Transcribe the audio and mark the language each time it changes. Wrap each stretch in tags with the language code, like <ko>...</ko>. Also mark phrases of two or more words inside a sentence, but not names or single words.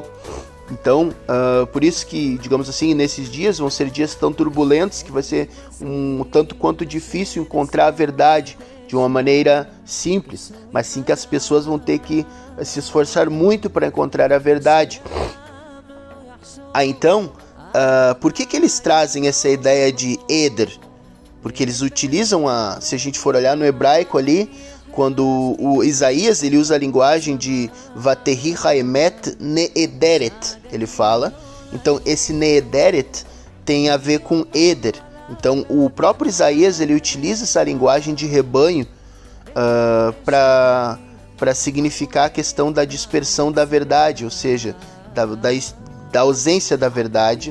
<pt>Então, por isso que, digamos assim, nesses dias vão ser dias tão turbulentos que vai ser um tanto quanto difícil encontrar a verdade de uma maneira simples, mas sim que as pessoas vão ter que se esforçar muito para encontrar a verdade. Então, por que eles trazem essa ideia de Eder? Porque eles utilizam, se a gente for olhar no hebraico ali, quando o Isaías ele usa a linguagem de</pt> <he>ותהי האמת נעדרת,</he> <pt>ele fala. Então esse neederet tem a ver com Eder. Então o próprio Isaías ele utiliza essa linguagem de rebanho para significar a questão da dispersão da verdade, ou seja, da ausência da verdade.</pt>